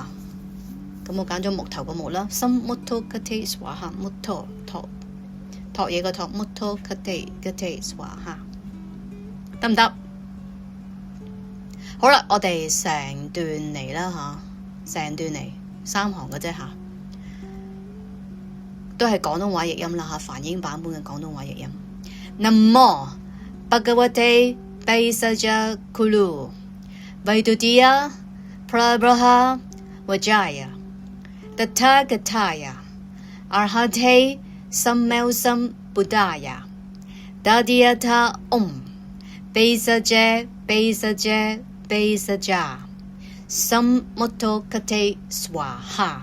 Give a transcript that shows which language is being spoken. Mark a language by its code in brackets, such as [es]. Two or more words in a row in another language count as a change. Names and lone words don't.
[yue] 咁我揀咗木頭個木啦， [sa] समुद्गते स्वाहा, [yue] 木托嘢個托 [sa] मुद्गते स्वाहा, [yue] 得唔得？好啦，我哋成段嚟啦嚇，成段嚟三行嘅啫嚇，都係廣東話譯音啦嚇，梵英版本嘅廣東話譯音。 [sa] नमो भगवते भैषज्य गुरु वैडूर्य प्रभा राजाय तथागताय अर्हते सम्यक्संबुद्धाय तद्यथा ओं भैषज्ये भैषज्ये भैषज्य समुद्गते स्वाहा.